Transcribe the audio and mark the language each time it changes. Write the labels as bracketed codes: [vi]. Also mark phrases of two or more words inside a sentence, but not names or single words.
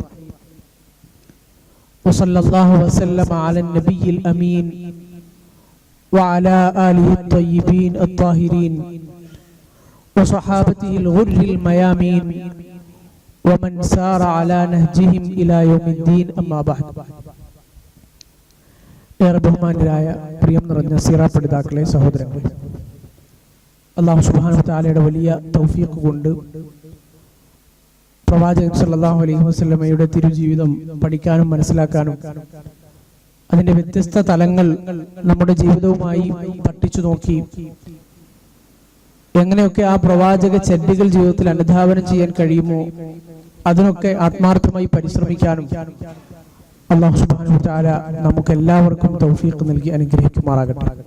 [ar] وصلى الله وسلم على النبي الأمين وعلى آله الطيبين الطاهرين وصحابته الغر الميامين ومن سار على نهجهم إلى يوم الدين. أما بعد. [ml] ഏറെ ബഹുമാന്യരായ പ്രിയം നിറഞ്ഞ സിറാ പഠിതാക്കളെ, സഹോദരങ്ങളെ, [ar] الله سبحانه وتعالى [ml] വലിയ തൗഫീഖ് കൊണ്ട് പ്രവാചകൻ [ar] صلى الله عليه وسلم [ml] തിരുജീവിതം പഠിക്കാനും മനസ്സിലാക്കാനും അതിന്റെ വ്യത്യസ്ത തലങ്ങൾ നമ്മുടെ ജീവിതവുമായി പഠിച്ചു നോക്കി എങ്ങനെയൊക്കെ ആ പ്രവാചക ചര്യകൾ ജീവിതത്തിൽ അനുധാവനം ചെയ്യാൻ കഴിയുമോ അതിനൊക്കെ ആത്മാർത്ഥമായി പരിശ്രമിക്കാനും [ar] الله سبحانه وتعالى [ml] നമുക്കെല്ലാവർക്കും തൗഫീഖ് നൽകി അനുഗ്രഹിക്കുമാറാകട്ടെ.